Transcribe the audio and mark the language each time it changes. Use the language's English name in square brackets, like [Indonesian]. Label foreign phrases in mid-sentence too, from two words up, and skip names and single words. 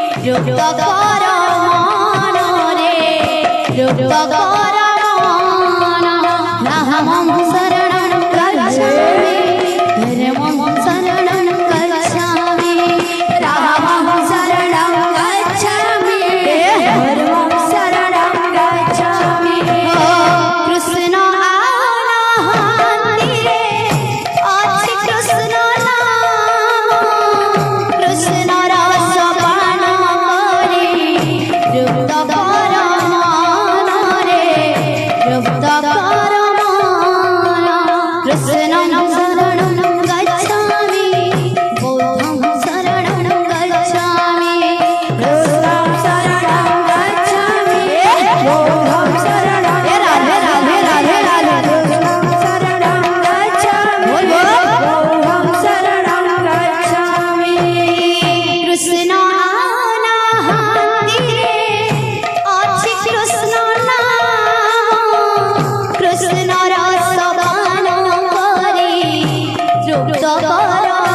[Bangla] যুক্ত কর মনরে যুক্ত কর মন [Pali] রামং শরণং গচ্ছামি ধর্মং শরণং গচ্ছামি রামং শরণং গচ্ছামি ধর্মং শরণং গচ্ছামি [Bangla] কৃষ্ণ আনন্দিরে আছে কৃষ্ণ নাম কৃষ্ণ রস পান করে যুক্ত কর মনরে যুক্ত কর মন [Pali] কৃষ্ণং শরণং গচ্ছামি বৌদ্ধং শরণং গচ্ছামি কৃষ্ণং শরণং গচ্ছামি বৌদ্ধং শরণং রাধে রাধে রাধে রাধে কৃষ্ণং শরণং গচ্ছামি বৌদ্ধং শরণং গচ্ছামি [Bangla] কৃষ্ণ আনন্দিরে আছে কৃষ্ণ নাম কৃষ্ণ রস পান করে যুক্ত কর